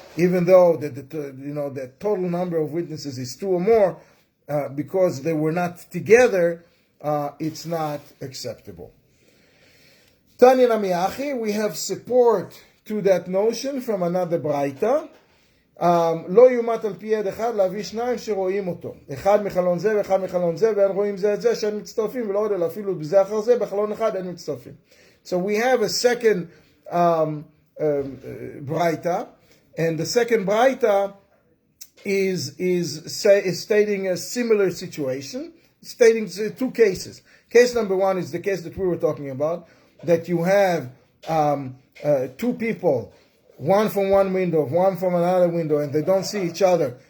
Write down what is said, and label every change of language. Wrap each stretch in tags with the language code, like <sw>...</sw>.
<en>Even though the total number of witnesses is 2 or more, because they were not together, it's not acceptable. Tanya Namiachi, we have support to that notion from another Braita.</en> <he>לא יומת על פי יד אחד להביא 2 שרואים אותו. אחד מחלון זה ואחד מחלון זה, ואין רואים זה את זה שאין מצטרפים, ולא עוד אלא אפילו בזה אחר זה, בחלון אחד אין מצטרפים.</he> <en>So we have a second Braita, and the second Braita is stating a similar situation, stating 2 cases. Case number 1 is the case that we were talking about, that you have 2 people, one from one window, one from another window, and they don't see each other.</en>